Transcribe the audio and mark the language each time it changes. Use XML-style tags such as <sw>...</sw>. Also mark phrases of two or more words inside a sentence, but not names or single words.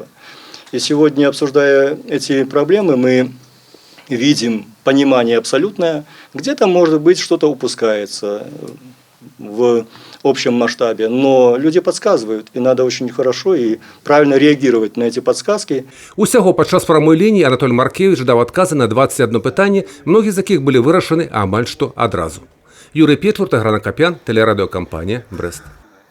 <ru>И сегодня, обсуждая эти проблемы, мы видим понимание абсолютное. Где-то, может быть, что-то упускается в общем масштабе, но люди подсказывают, и надо очень хорошо и правильно реагировать на эти подсказки.</ru> <be>Усяго падчас прамой лініі Анатоль Маркевіч даў адказы на 21 пытанне, многія з якіх былі вырашаны амаль што адразу. Юрый Печварт, Аграна Капян, тэлерадыёкампанія «Брэст».</be>